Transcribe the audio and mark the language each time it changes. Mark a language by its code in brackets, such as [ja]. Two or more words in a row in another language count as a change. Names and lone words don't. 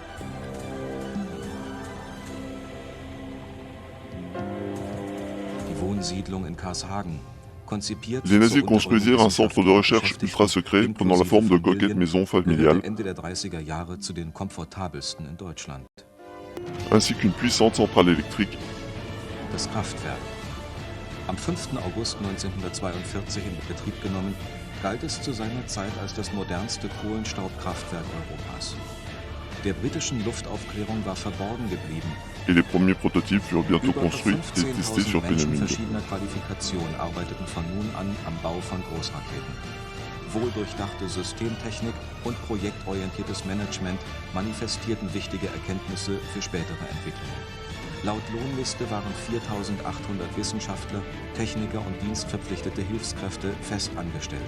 [de] Die Wohnsiedlung in Karlshagen. [fr] Les nazis construisirent un centre de recherche ultra secret prenant la forme de coquette maison familiale, ainsi qu'une puissante centrale électrique. [de] Das Kraftwerk. Am 5. August 1942 in Betrieb genommen, galt es zu seiner Zeit als das modernste Kohlenstaubkraftwerk Europas. Der britischen Luftaufklärung war verborgen geblieben. [fr] Et les premiers prototypes furent bientôt construits et testés sur Peenemünde. [de] Verschiedener Qualifikation arbeiteten von nun an am Bau von Großraketen. Wohldurchdachte Systemtechnik und projektorientiertes Management manifestierten wichtige Erkenntnisse für spätere Entwicklungen. Laut Lohnliste waren 4.800 Wissenschaftler, Techniker und dienstverpflichtete Hilfskräfte fest angestellt.